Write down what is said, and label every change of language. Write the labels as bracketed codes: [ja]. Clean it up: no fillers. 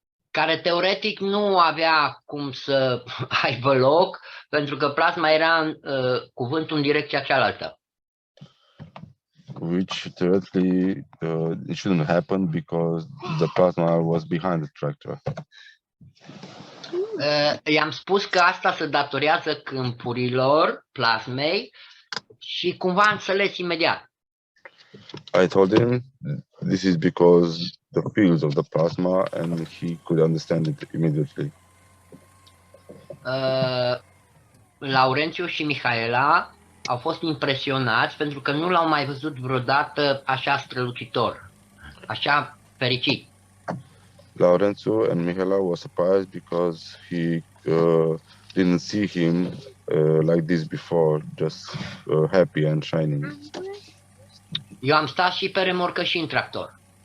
[ro] Care teoretic nu avea cum să aibă loc, pentru că plasma era cu vântul în direcția cealaltă. [en] Which theoretically it shouldn't happen because the plasma was behind the tractor. [ro] I-am spus că asta se datorează câmpurilor plasmei și cumva a înțeles imediat. [en] I told him this is because the fields of the plasma, and he could understand it immediately. [ro] Laurențiu și Mihaela au fost impresionați pentru că nu l-au mai văzut vreodată așa strălucitor, așa fericit. [en] Laurențiu and Mihaela were surprised because he didn't see him like this before, just happy and shining. [ro] Eu am stat și pe remorcă și în tractor.